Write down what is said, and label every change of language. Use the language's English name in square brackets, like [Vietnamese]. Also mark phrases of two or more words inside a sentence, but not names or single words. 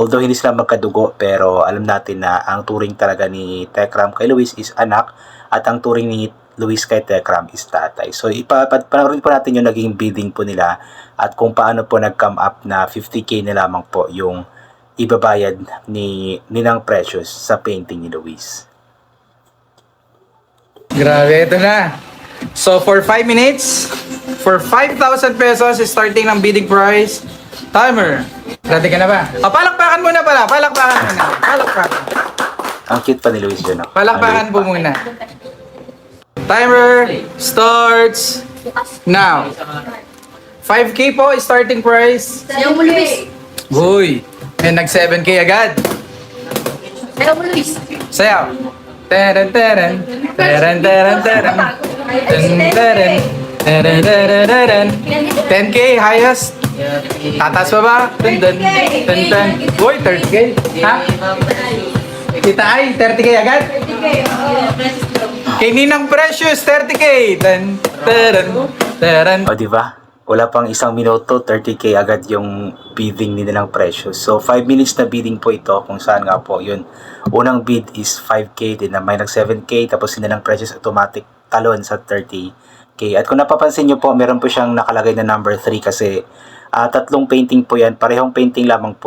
[Filipino] Although hindi sila magkadugo, pero alam natin na ang turing talaga ni Tekram kay Luis is anak at ang turing ni Luis kay Tekram is tatay. So panoorin po natin yung naging bidding po nila at kung paano po nag-come up na 50K na lamang po yung ibabayad ni Ninang Precious sa painting ni Luis. Grabe, ito na. [English] So for 5 minutes, for 5,000 pesos starting ng bidding price. [Filipino] Timer. Ready ka na ba? Palakpakan muna pala. Palakpakan muna. Palakpakan. Ang cute pa ni Luis yun. No? Palakpakan po muna. [English] Timer starts now. [Filipino] 5K po [English] starting price. [Filipino] Sayaw mo, Luis. Uy, nag 7K agad. Sayaw mo, Luis. Sayaw. Teren teren. Teren teren teren. Teren teren. Teren teren teren. 10K highest. Tatas pa ba? Dun dun. Dun dun. Uy, 30K. Ha? Kita ay, 30K agad? Kay Ninang Precious, 30K. Teren teren. Teren. O diba? Wala pang isang minuto, 30K agad yung bidding ni Ninang Precious. So 5 minutes na bidding po ito kung saan nga po yun. Unang bid is 5K, din na may nag 7K, tapos si Ninang Precious automatic talon sa 30K. At kung napapansin nyo po, meron po siyang nakalagay na number 3 kasi tatlong painting po yan, parehong painting lamang po.